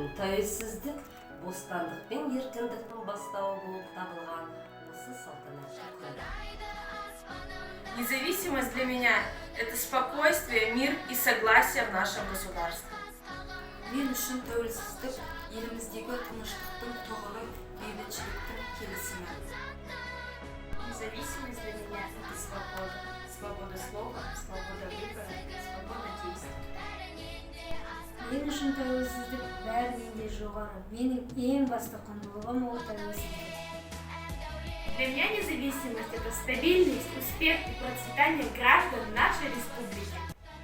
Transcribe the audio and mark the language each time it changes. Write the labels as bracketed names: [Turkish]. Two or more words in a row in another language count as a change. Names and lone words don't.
[Kazakh] Тәуелсіздік бостандық пен еркіндіктің бастауы болып табылған осы салтанатты күн. [Russian] Независимость для меня – это спокойствие, мир и согласие в нашем государстве. [Kazakh] Мен үшін тәуелсіздік еліміздегі тыныштықтың тұғыры, бейбітшіліктің келісімі. [Russian] Независимость для меня – это свобода. Свобода слова, свобода выбора, свобода действия. [Kazakh] Мен үшін тәуелсіздік бәрінен де жоғары. Менің ең басты құндылығым ол тәуелсіздік. [Russian] Для меня независимость – это стабильность, успех и процветание граждан нашей республики.